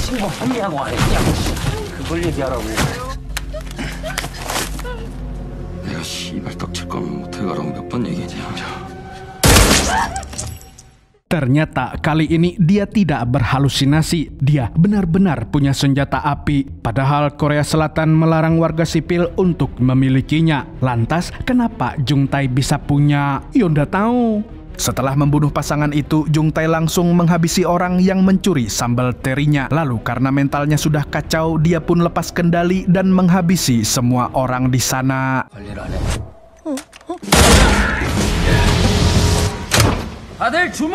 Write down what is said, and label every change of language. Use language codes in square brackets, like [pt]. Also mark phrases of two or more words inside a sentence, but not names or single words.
[ko] 그걸 얘기하라고. 내가 내가 씨발 떡칠 거면 모텔 가라고 몇 번 얘기했냐. [id] Ternyata kali ini dia tidak berhalusinasi. Dia benar-benar punya senjata api. Padahal Korea Selatan melarang warga sipil untuk memilikinya. Lantas kenapa Jung Tae bisa punya? Yonda tahu. Setelah membunuh pasangan itu, Jung Tae langsung menghabisi orang yang mencuri sambal terinya. Lalu karena mentalnya sudah kacau, dia pun lepas kendali dan menghabisi semua orang di sana. [ko] 아들 주먹!